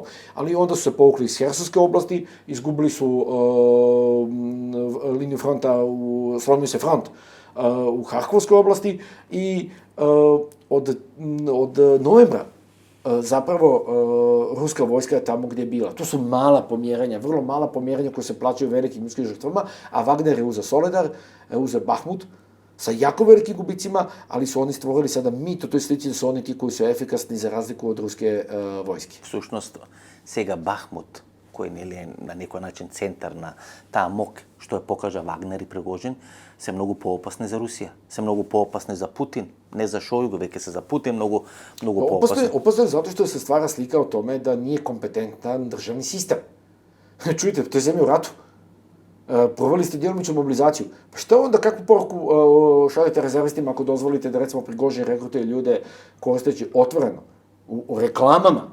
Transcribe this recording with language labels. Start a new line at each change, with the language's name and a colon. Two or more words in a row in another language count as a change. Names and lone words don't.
Serbian: Ali onda su se povukli iz Hersonske oblasti, izgubili su liniju fronta, slomio se front u Harkovskoj oblasti i od novembra zapravo ruska vojska je tamo gdje je bila. To su mala pomjeranja, vrlo mala pomjeranja koje se plaćaju velikim ljudskim žrtvama, a Wagner je uzeo Soledar, uzeo Bahmut sa jako velikim gubicima, ali su oni stvorili sada mit u toj slici da su oni ti koji su efikasni za razliku od ruske vojske.
Macedonian: Всушност, сега Бахмут, кој нели е на некој начин центар на таа мок што ја покажа Вагнер и Пригожин, се многу поопасни за Русија, се многу поопасни за Путин, не за Шојгу, веќе се за Путин многу поопасни. Опасно е
Serbian: zato što se stvara slika o tome da nije kompetentan državni sistem. Čujte, to je zemlja u ratu. Proveli ste djelomičnu mobilizaciju. Pa šta onda, kakvu poruku šaljete rezervistima ako dozvolite da recimo Prigožin rekrutuje ljude koristeći otvoreno u reklamama?